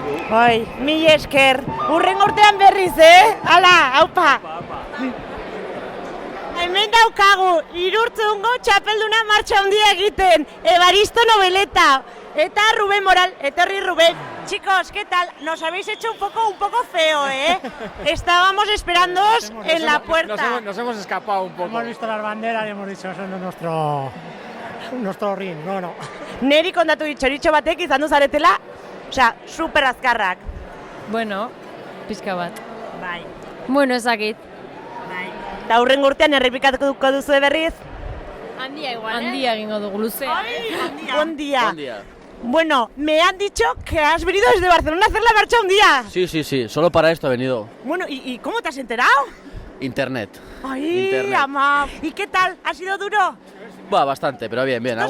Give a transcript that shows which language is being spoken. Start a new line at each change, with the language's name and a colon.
Basque: Bai, mil esker. Urren urtean berriz, Hala, haupa. Hemen daukagu, Irurtzungo txapelduna martxa handia egiten, Evaristo Nobeleta, eta Rubén Moral, etorri Rubén.
Spanish: Chicos, ¿qué tal? Nos habéis hecho un poco feo, Estábamos esperándoos en la puerta. Nos hemos escapado un poco. Hemos visto las banderas y hemos dicho, eso no es nuestro ring, no.
Basque: Neri kontatu ditxoritxo batek izan duzaretela, super azkarrak. Bueno, pixka bat. Bai. Bueno, ezakit. Eta hurren urtean errepikatuko duzu berriz? Handia igual, Handia egingo dugu, luzea.
Spanish: Buen día. Bueno, me han dicho que has venido desde Barcelona a hacer la marcha un día. Sí, solo para esto he venido. Bueno, ¿y cómo te has enterado? Internet. Ay, Internet. ama. ¿Y qué tal? ¿Ha sido duro? Bastante, pero bien, a Los